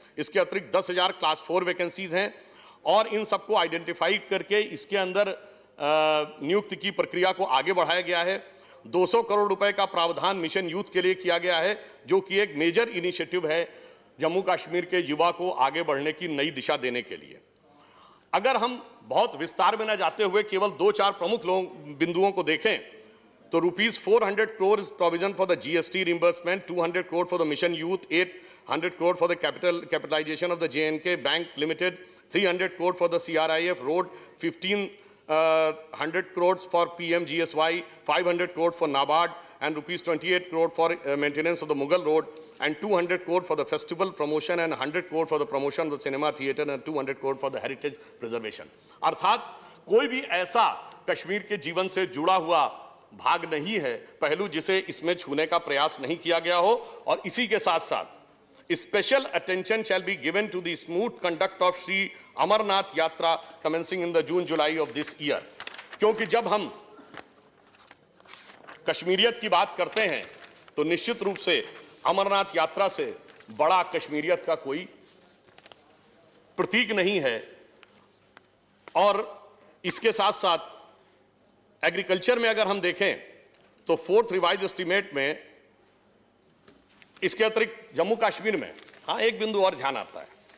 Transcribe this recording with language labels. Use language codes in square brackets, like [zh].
[hi] इसके अतिरिक्त 10,000 class 4 vacancies हैं और इन सबको आइडेंटिफाई करके इसके अंदर नियुक्ति की प्रक्रिया को आगे बढ़ाया गया है। 200 करोड़ रुपए का प्रावधान मिशन यूथ के लिए किया गया है, जो कि एक मेजर इनिशिएटिव है जम्मू कश्मीर के युवा को आगे बढ़ने की नई दिशा देने के लिए। अगर हम बहुत विस्तार में न जाते हुए केवल 2-4 प्रमुख बिंदुओं को देखें तो [en] ₹400 crore is provision for the GST reimbursement, 200 crore for the mission youth, 800 crore for the capitalization of the J&K Bank Limited, 300 crore for the CRIF Road, 1,500 crores for PMGSY, 500 crore for NABARD, and ₹28 crore for maintenance of the Mughal Road, and 200 crore for the festival promotion, and 100 crore for the promotion of the cinema theatre, and 200 crore for the heritage preservation. [hi] अर्थात कोई भी ऐसा कश्मीर के जीवन से जुड़ा हुआ भाग नहीं है, पहलू जिसे इसमें छूने का प्रयास नहीं किया गया हो। और इसी के साथ साथ [en] special attention shall be given to the smooth conduct of Sri Amarnath Yatra commencing in the June-July of this year। [hi] क्योंकि जब हम कश्मीरियत की बात करते हैं तो निश्चित रूप से अमरनाथ यात्रा से बड़ा कश्मीरियत का कोई प्रतीक नहीं है। और इसके साथ साथ एग्रीकल्चर में अगर हम देखें तो 4th रिवाइज एस्टीमेट में इसके अतिरिक्त जम्मू कश्मीर में एक बिंदु और ध्यान आता है।